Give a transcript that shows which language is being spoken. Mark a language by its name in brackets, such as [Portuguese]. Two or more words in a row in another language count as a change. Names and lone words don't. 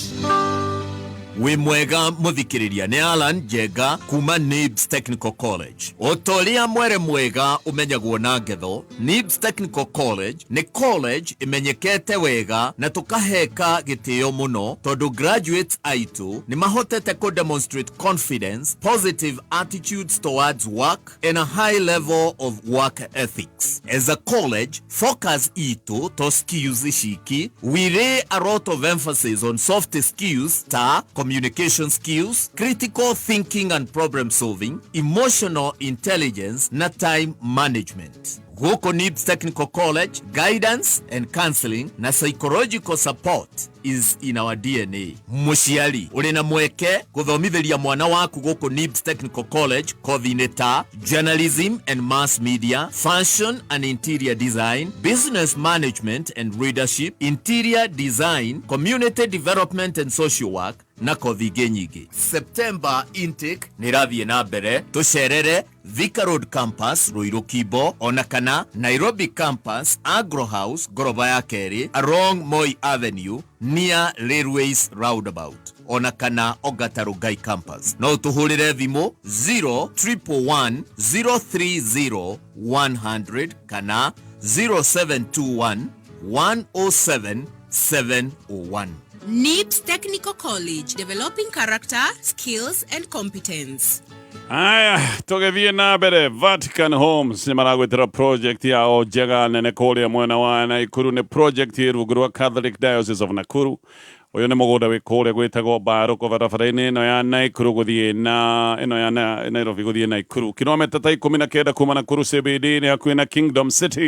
[Kikuyu] We mwega muthikiriria ni Alan Jega kuma NIBS Technical College. Otolia mwere mwega umenyagwo na ngetho. NIBS Technical College ni college imenyekete wega na tukaheka gitio muno tondu graduates aitu ni mahotete ko [English] demonstrate confidence, positive attitudes towards work and a high level of work ethics. As a college, focus itu to skills ishiki. We lay a lot of emphasis on soft skills ta communication skills, critical thinking and problem solving, emotional intelligence, na time management. Goko NIBS Technical College, guidance and counseling na psychological support is in our DNA. [Kikuyu] Mushiali, urena mweke kuthomithiria mwana waku goko [English] NIBS Technical College, kothi journalism and mass media, fashion and interior design, business management and leadership, interior design, community development and social work, [Kikuyu] na kothi nyingi. September intake nirathie na mbere, tucerere Thika Road Campus, Ruiru Kibo, ona kana Nairobi Campus, Agro House, Goroba ya Keri, along Moi Avenue, near Railways Roundabout, ona kana Ogatarugai Campus. No tuhurire thimu 031-030-100 kana 0721-107-701. [English] NIBS Technical College, developing character, skills and competence. [Kikuyu] Aya, tũgĩthiĩ na mbere. Vatican Homes nĩ maragwĩtĩra project yao njega nene kũrĩa mwena wa Naikuru. Nĩ project ĩ rungu rwa Catholic Diocese of Nakuru. Ũyũ nĩ mũgũnda wĩ kũrĩa gwĩtagwo Barũko, barabara-inĩ ĩno ya Naikuru gũthiĩ na ĩno ya Nairobi gũthiĩ Naikuru, kilomita ta 19 kuma Nakuru CBD, nĩ hakuhĩ na Kingdom City.